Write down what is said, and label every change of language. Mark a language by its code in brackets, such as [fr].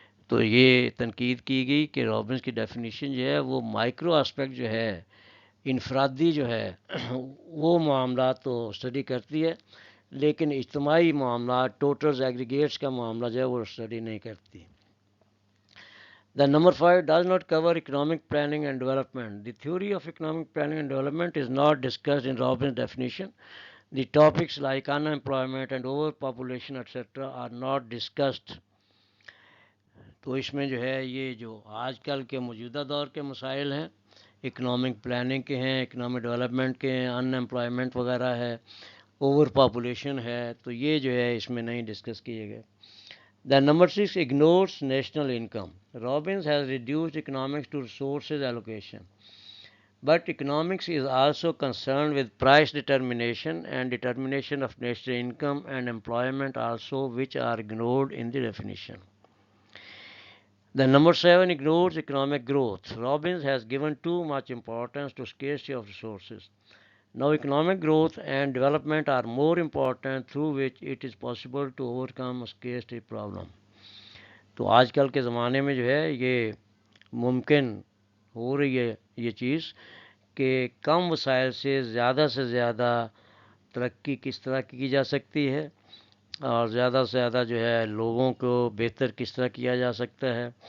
[ur] تو یہ تنقید کی گئی کہ رابنس کی ڈیفینیشن جو ہے وہ مائکرو آسپیکٹ جو ہے، انفرادی جو ہے وہ معاملات تو اسٹڈی کرتی ہے، لیکن اجتماعی معاملات، ٹوٹلز، ایگریگیٹس کا معاملہ جو ہے وہ اسٹڈی نہیں کرتی. [en] The number 5 does not cover economic planning and development. The theory of economic planning and development is not discussed in Robbins' definition. The topics like unemployment and overpopulation etc. are not discussed. [ur] تو اس میں جو ہے یہ جو آج کل کے موجودہ دور کے مسائل ہیں، اکنامک پلاننگ کے ہیں، اکنامک ڈیولپمنٹ کے ہیں، ان امپلائمنٹ وغیرہ ہے، اوور پاپولیشن ہے، تو یہ جو ہے اس میں نہیں ڈسکس کیے گئے. [en] The number 6 ignores national income. Robbins has reduced economics to resources allocation. But economics is also concerned with price determination and determination of national income and employment also, which are ignored in the definition. The number 7 ignores economic growth. Robbins has given too much importance to scarcity of resources. Now economic growth and development are more important, through which it is possible to overcome a scarcity problem. [ur] تو آج کل کے زمانے میں جو ہے یہ ممکن ہو رہی ہے یہ چیز کہ کم وسائل سے زیادہ ترقی کس طرح کی جا سکتی ہے اور زیادہ سے زیادہ جو ہے لوگوں کو بہتر کس طرح کیا جا سکتا ہے.